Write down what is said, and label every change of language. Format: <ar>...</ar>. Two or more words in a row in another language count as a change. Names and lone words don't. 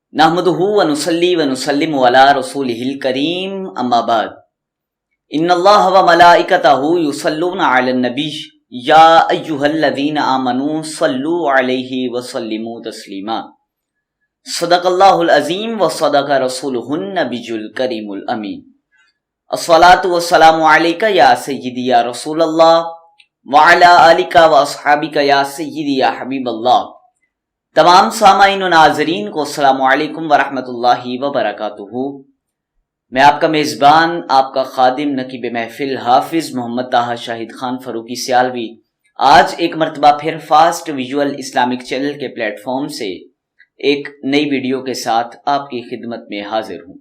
<ar>نحمده ونصلي ونسلم على رسوله الكريم أما بعد إن الله وملائكته يصلون على النبي يا أيها الذين آمنوا صلوا عليه وسلموا تسليما صدق الله العظيم وصدق رسوله النبي الكريم الأمين الصلاة والسلام عليك يا سيدي يا رسول الله وعلى آلك وأصحابك يا سيدي يا حبيب الله.</ar> <ur>تمام سامعین و ناظرین کو</ur> <ar>السلام عليكم ورحمة الله وبركاته.</ar> <ur>میں آپ کا میزبان، آپ کا خادم، نقیب محفل حافظ محمد طہٰ شاہد خان فاروقی سیالوی آج ایک مرتبہ پھر فاسٹ ویژول اسلامک چینل کے پلیٹ فارم سے ایک نئی ویڈیو کے ساتھ آپ کی خدمت میں حاضر ہوں.</ur>